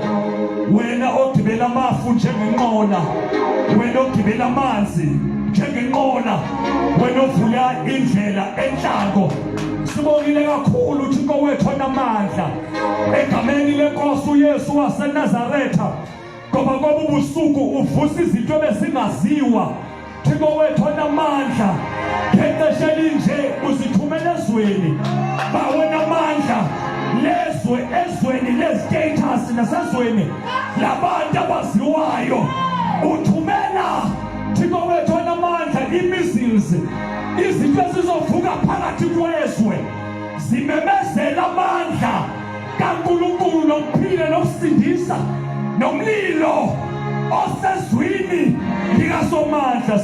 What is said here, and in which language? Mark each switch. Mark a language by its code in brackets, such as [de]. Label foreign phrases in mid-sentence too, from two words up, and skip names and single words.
[zu] Wena ogibela amafu njengenqola, wena ogibela amanzi njengenqola, wena ovula indlela enhlango. Sibongile kakhulu Thixo wethu onamandla, egameni lenkosi uYesu waseNazaretha, ngoba ngoba ubusuku uvusa izinto ebezingaziwa. Thixo wethu onamandla, ngexesha elinje uzithumela ezweni. Bawona amandla, lezwe ezweni lezitatus nasezweni labantu abaziwayo, uthumela Thixo wethu onamandla imissiles, izinto ezizovuka phakathi kwezwe zimemezela amandla kaNkulunkulu nokuphila nokusindisa nomlilo osezwini likasomandla.